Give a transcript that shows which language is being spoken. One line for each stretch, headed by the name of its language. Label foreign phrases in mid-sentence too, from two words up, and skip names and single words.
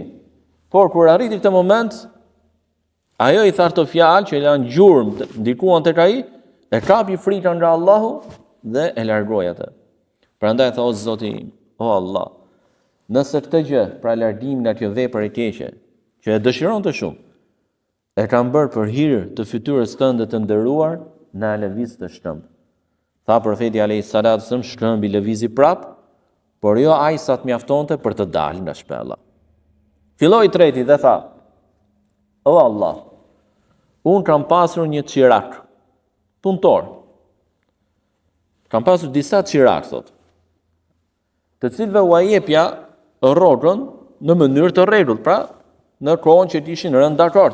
Albanian: Por kur arriti këtë moment, ajo i tha të fjalë që janë gjurmë, ndikuan tek ai, e kapi frikën nga Allahu dhe e largoi atë. Prandaj tha: "O Zoti im, o Allah, nëse këtë gjë, pra largimin nga kjo vepër e keqe, që e dëshironte shumë, e kam bërë për hir të fytyrës tënde të nderuar, na lëviz të shkëmb." Tha profeti
Arabic: عليه الصلاة والسلام,
Albanian: shkëmbi lëvizi prap, por jo aq sa të mjaftonte për të dalë nga shpella. Filloi treti dhe tha: "O Allah, unë kam pasur një qirak, punëtor. Kam pasur disa qirak, thot, të cilëve u jepja rrogën në mënyrë të rregullt, pra në kohën që ishin rënë dakord.